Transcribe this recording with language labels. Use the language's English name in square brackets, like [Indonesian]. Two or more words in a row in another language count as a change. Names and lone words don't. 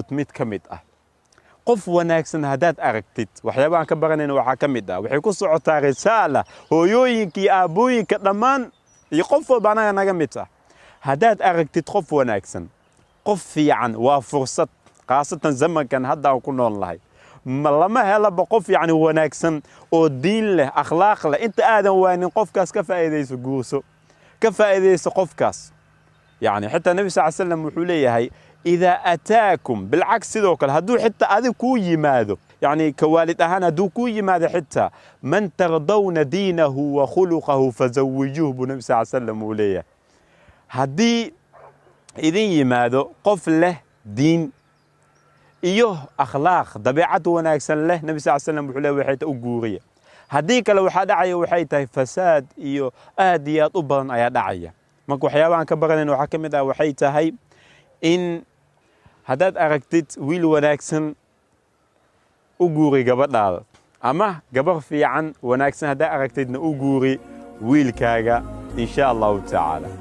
[Somali] mid ka mid ah qof wanaagsan hadaad aragtid waxyaabaha ka baranayna waxa ka mid ah waxay ku socotaa risaala hooyooyinkii aabooyinka dhamaan iyo qof walba naga mid ah hadaad aragtid qof wanaagsan qof fiican waa fursad qaasatan zamankan hadda aan ku nool lahay lama hela qof yani wanaagsan oo diin leh akhlaaq leh inta aadan waanin qofkaas ka faa'iideyso guurso ka faa'iideyso qofkaas yani [Arabic] حتى النبي صلى الله عليه وسلم [Somali] wuxuu leeyahay [Arabic] إذا أتاكم بالعكس [Somali] sidoo kale haduu xitaa adiga ku yimaado [Arabic] يعني كوالد [Somali] ahaan haduu ku yimaado xitaa [Arabic] من ترضون دينه وخلقه [Somali] fazawwijuhu [Arabic] النبي صلى الله عليه وسلم [Somali] uu leeyahay hadii idin yimaado qof leh diin iyo akhlaaq dabeecad wanaagsan leh [Arabic] نبي صلى الله عليه وسلم [Somali] wuxuu leeyahay waxay u guuriya hadii kale waxa dhacaya waxay tahay fasaad iyo aadiyad u badan ayaa dhacaya marka waxyaabahan ka baranayna waxa kamid ah waxay tahay in hadaad aragtid wiil wanaagsan u guuri gabadhaada ama gabar fiican wanaagsan hadaad aragtidna u guuri wiilkaaga [Arabic] إن شاء الله تعالى